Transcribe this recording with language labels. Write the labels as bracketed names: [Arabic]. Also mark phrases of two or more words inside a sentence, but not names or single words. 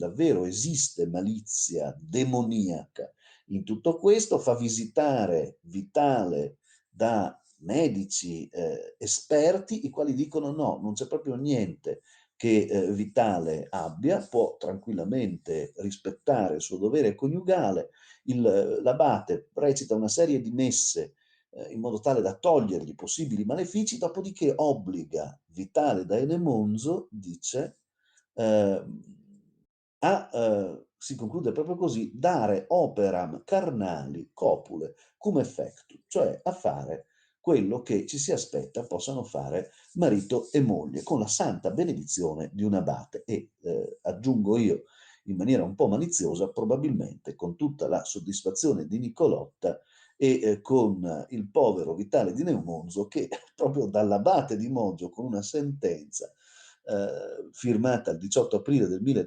[Italian] davvero esiste malizia demoniaca in tutto questo, fa visitare Vitale da medici esperti, i quali dicono no, non c'è proprio niente che Vitale abbia, può tranquillamente rispettare il suo dovere coniugale, l'abate recita una serie di messe in modo tale da togliergli possibili malefici, dopodiché obbliga Vitale da Enemonzo, dice, si conclude proprio così, [Latin] dare operam carnali copule cum effectu, [Italian] cioè a fare quello che ci si aspetta possano fare marito e moglie, con la santa benedizione di un abate e, aggiungo io in maniera un po' maliziosa, probabilmente con tutta la soddisfazione di Nicolotta e con il povero Vitale di Neumonzo che proprio dall'abate di Moggio con una sentenza firmata il 18 aprile del